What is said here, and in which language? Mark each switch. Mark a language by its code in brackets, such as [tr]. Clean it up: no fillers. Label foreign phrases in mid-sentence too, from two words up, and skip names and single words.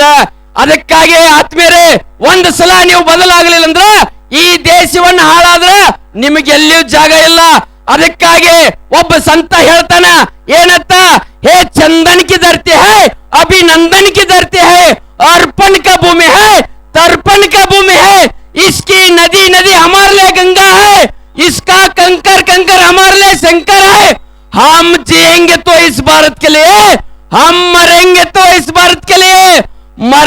[kn] ಅದಕ್ಕಾಗಿ ಆತ್ಮೀಯರೇ, ಒಂದು ಸಲ ನೀವು ಬದಲಾಗಲಿಲ್ಲ ಅಂದ್ರ ಈ ದೇಶವನ್ನು ಹಾಳಾದ್ರ ನಿಮಗೆ ಎಲ್ಲಿಯೂ ಜಾಗ ಇಲ್ಲ. ಅದಕ್ಕಾಗಿ ಒಬ್ಬ ಸಂತ ಹೇಳ್ತಾನ, ಏನತ್ತ? [hi] हे चंदन की धरती है, अभिनंदन की धरती है, अर्पण का भूमि है, तर्पण का भूमि है। इसकी नदी नदी हमारे लिए गंगा है, इसका कंकर कंकर हमारे लिए शंकर है। हम जिएंगे तो इस भारत के लिए, हम मरेंगे तो इस भारत के लिए।